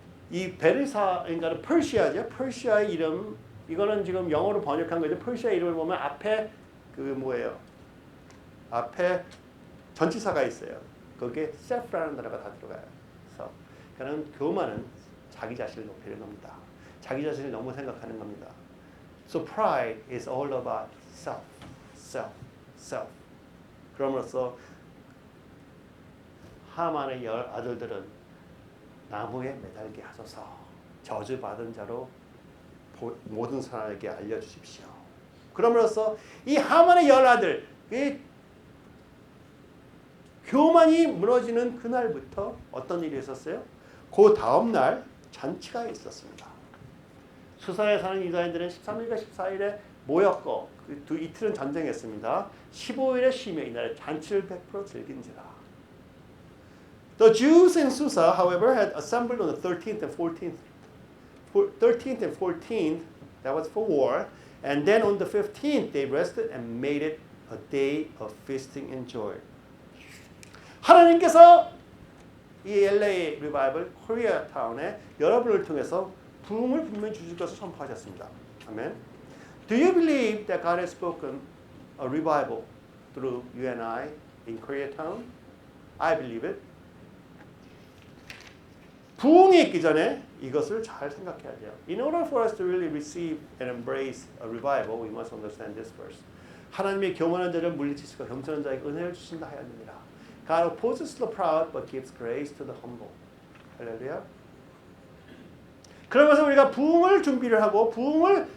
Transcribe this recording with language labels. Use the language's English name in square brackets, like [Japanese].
[Korean] 이 베르사, 그러니까 퍼시아죠. 퍼시아의 이름, 이거는 지금 영어로 번역한 거죠. 퍼시아 이름을 보면 앞에 그 뭐예요? 앞에 전치사가 있어요. 거기에 셀프라는 단어가 다 들어가요. 그래서 그는 교만은 자기 자신을 높이는 겁니다. 자기 자신을 너무 생각하는 겁니다. [English] So pride is all about self. [Korean] 그럼으로써 하만의 10 아들들은 나무에 매달게 하소서. 저주받은 자로 모든 사람에게 알려주십시오. 그럼으로써 이 하만의 10 아들, 이 교만이 무너지는 그날부터 어떤 일이 있었어요? 그 다음 날 잔치가 있었습니다. 수사에 사는 유다인들은 13일과 14일에 모였고 그 이틀은 전쟁했습니다. 15일에 쉬며 이날 잔치를 100% 즐긴지라. [English] The Jews in Susa, however, had assembled on the 13th and 14th. 13th and 14th, that was for war. And then on the 15th, they rested and made it a day of feasting and joy. [Korean] 하나님께서 이 LA 리바이벌 코리아타운에 여러분을 통해서 부흥을 분명히 주실 것을 선포하셨습니다. 아멘. [English] Do you believe that God has spoken a revival through you and I in Koreatown? I believe it. [Korean] 부흥이 있기 전에 이것을 잘 생각해야 돼요. [English] In order for us to really receive and embrace a revival, we must understand this first. [Korean] 하나님의 교만한 자를 물리치시고 겸손한 자에게 은혜를 주신다 하였느니라. [English] God opposes the proud but gives grace to the humble. [Korean] 할렐루야. 그러면서 우리가 부흥을 준비를 하고 부흥을